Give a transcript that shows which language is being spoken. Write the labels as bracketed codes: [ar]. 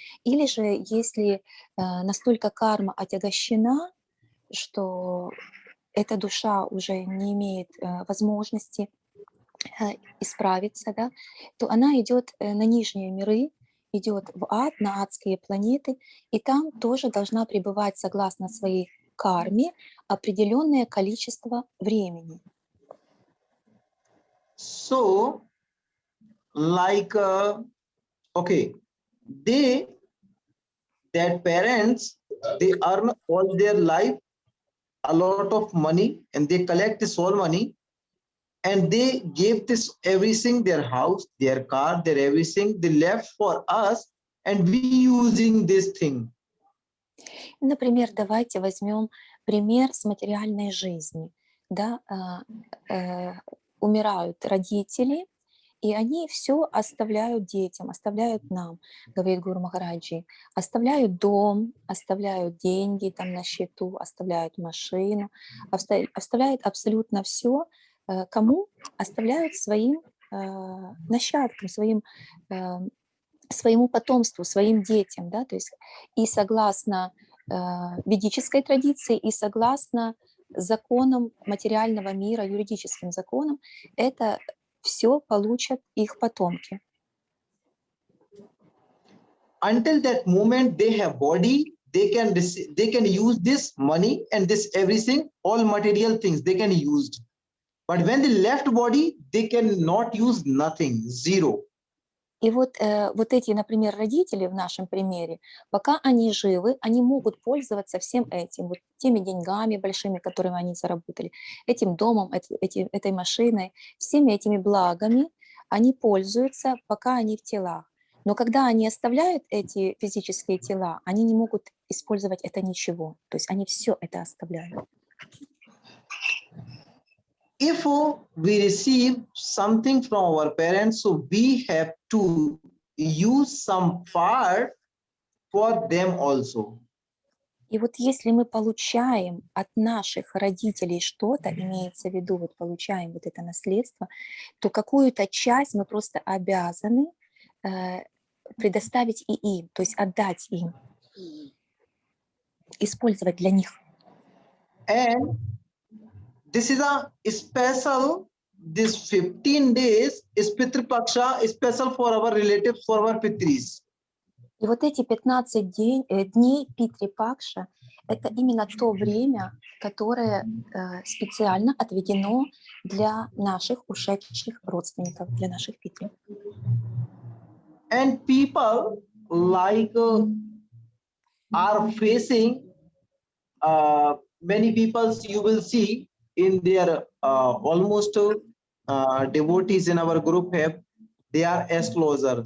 [ru] Или же, если настолько карма отягощена, что эта душа уже не имеет возможности исправиться, да, то она идет на нижние миры, идет в ад, на адские планеты, и там тоже должна пребывать согласно своей карме определенное количество времени. [en] So, like, okay, that parents, they earn all their life a lot of money and they collect this all money and they gave this everything, their house, their car, their everything, they left for us and we using this thing. [ru] Например, давайте возьмем пример с материальной жизни. Да, умирают родители, и они все оставляют детям, оставляют нам, говорит Гуру Махараджи, оставляют дом, оставляют деньги там на счету, оставляют машину, оставляют абсолютно все. Кому? Оставляют своим нащадкам, своему потомству, своим детям, да, то есть и согласно ведической традиции, и согласно законам материального мира, юридическим законам, это все получат их потомки. [en] Until that moment they have body, they can use this money and this everything, all material things they can use. But when they left body, they cannot use nothing, zero. [ru] И вот эти, например, родители в нашем примере, пока они живы, они могут пользоваться всем этим, вот теми деньгами большими, которыми они заработали, этим домом, этой машиной, всеми этими благами они пользуются, пока они в телах. Но когда они оставляют эти физические тела, они не могут использовать это ничего. То есть они все это оставляют. [en] if we receive something from our parents, so we have to use some part for them also. [ru] И вот если мы получаем от наших родителей что-то, имеется в виду, вот получаем вот это наследство, то какую-то часть мы просто обязаны предоставить и им, то есть отдать им, использовать для них. [en] And this is a special, this 15 days is Pitru Paksha, special for our relatives, for our Pitris. [ru] И вот эти 15 дней Питри Пакша – это именно то время, которое специально отведено для наших ушедших родственников, для наших Питри. [en] And people like are facing, many people you will see in their almost devotees in our group have, they are astrologer.